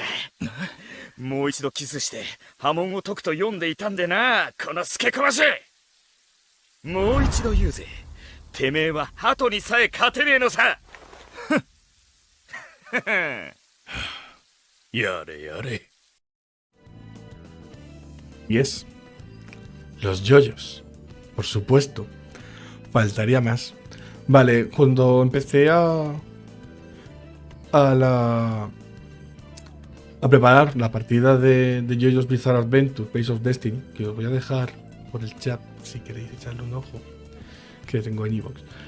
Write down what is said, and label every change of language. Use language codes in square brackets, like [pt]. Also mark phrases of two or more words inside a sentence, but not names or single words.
[ja] もう一度キスして波紋を解くと読んでいたんでな、このスケこまし。もう一度言うぜ、てめえは鳩にさえ勝てねえのさ。やれやれ。 [es] Y es los yoyos, por supuesto. Faltaría más. Vale, cuando empecé a preparar la partida de JoJo's Bizarre Adventure, Base of Destiny, que os voy a dejar por el chat si queréis echarle un ojo, que tengo en iVoox.